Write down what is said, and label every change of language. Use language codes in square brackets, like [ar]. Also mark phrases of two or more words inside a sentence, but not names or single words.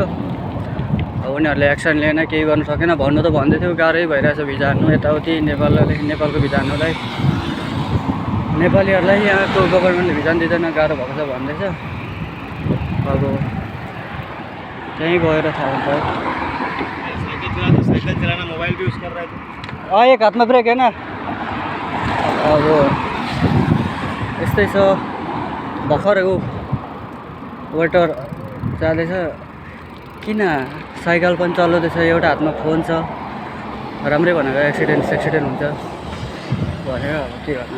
[ne] अब उनीहरूले एक्सन लिएन, केही गर्नु सकेन। भन्नु त भन्दै थियो गाह्रै भइरहेछ भिजा हान्नु यताउति नेपालको भिजा हान्नुलाई। नेपालीहरूलाई यहाँको गभर्मेन्टले भिजा दिँदैन, गाह्रो भएको छ भन्दैछ। अब त्यहीँ गएर थाहा हुन्छ। [hi] साइकिल चलाना मोबाइल भी यूज कर रहा है। [ne] एक हातमा ब्रेक होइन। अब यस्तै छ। भर्खर ऊ वेटर जाँदैछ, किन साइकल पनि चलाउँदैछ, एउटा हातमा फोन छ। राम्रै भनेको एक्सिडेन्ट हुन्छ भनेर अब के गर्नु।